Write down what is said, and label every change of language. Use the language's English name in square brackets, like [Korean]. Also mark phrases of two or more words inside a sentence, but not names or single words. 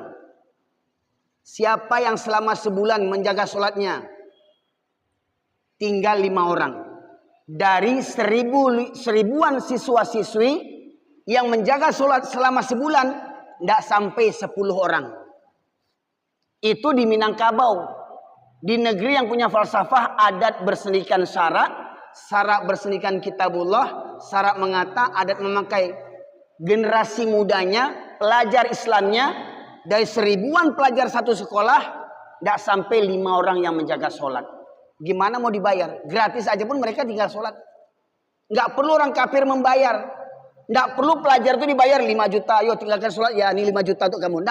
[Indonesian] Siapa yang selama sebulan menjaga sholatnya, tinggal 5 orang. Dari seribuan siswa-siswi yang menjaga sholat selama sebulan, tidak sampai 10 orang. Itu di Minangkabau. Di negeri yang punya falsafah adat bersendikan syarak, syarak bersendikan kitabullah, syarak mengata, adat memakai. Generasi mudanya, pelajar Islamnya, dari seribuan pelajar satu sekolah, tidak sampai 5 orang yang menjaga sholat. Gimana mau dibayar? Gratis aja pun mereka tinggal sholat. Nggak perlu orang kafir membayar. Nggak perlu pelajar itu dibayar 5 juta. Ayo tinggalkan sholat, ya ini 5 juta untuk kamu.